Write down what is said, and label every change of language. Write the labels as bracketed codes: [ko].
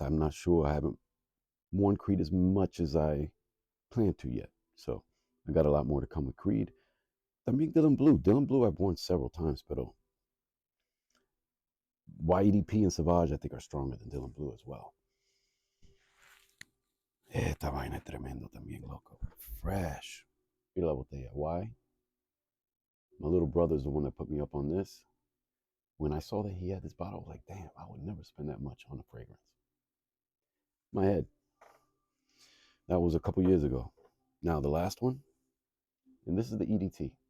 [en] I'm not sure. I haven't worn Creed as much as I plan to yet. So I got a lot more to come with Creed. [es] También [en] Dylan Blue. Dylan Blue I've worn several times, [es] pero [en] YEDP and Sauvage I think are stronger than Dylan Blue as well. [es] Esta vaina es tremendo también, loco. [en] Fresh. [es] Mira la botella. [en] Why? My little brother's the one that put me up on this. When I saw that he had this bottle, I was like, damn, I would never spend that much on a fragrance. My head. That was a couple years ago. Now, the last one, and this is the EDT.